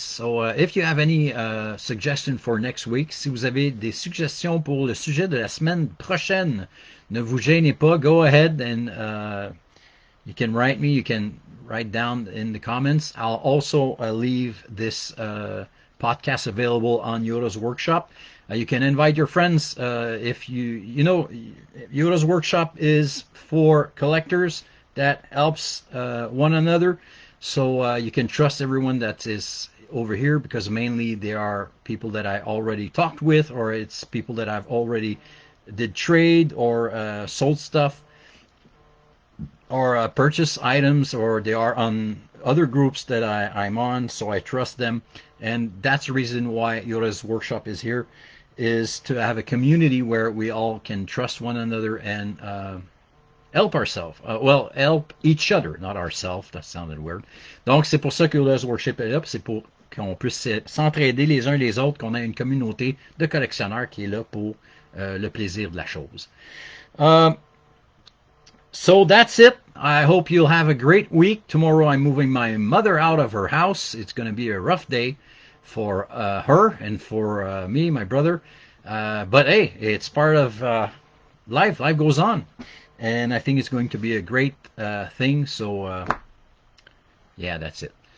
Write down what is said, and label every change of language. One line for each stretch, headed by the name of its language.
English: So if you have any suggestions for next week,
French: si vous avez des suggestions pour le sujet de la semaine prochaine, ne vous gênez pas.
English: Go ahead and you can write me. You can write down in the comments. I'll also leave this podcast available on Yoda's Workshop. You can invite your friends if you know Yoda's Workshop is for collectors that helps one another. So you can trust everyone that is over here because mainly they are people that I already talked with, or it's people that I've already did trade or sold stuff or purchase items, or they are on other groups that I'm on, so I trust them. And that's the reason why Yoda's Workshop is here, is to have a community where we all can trust one another and help ourselves. Well, help each other, not ourselves. That sounded weird.
French: Donc, c'est pour ça que Yoda's Workshop est là, c'est pour qu'on puisse s'entraider les uns les autres, qu'on ait une communauté de collectionneurs qui est là pour le plaisir de la chose.
English: So that's it. I hope you'll have a great week. Tomorrow I'm moving my mother out of her house. It's going to be a rough day for her and for me, my brother. But hey, it's part of life. Life goes on. And I think it's going to be a great thing. So, yeah, that's it.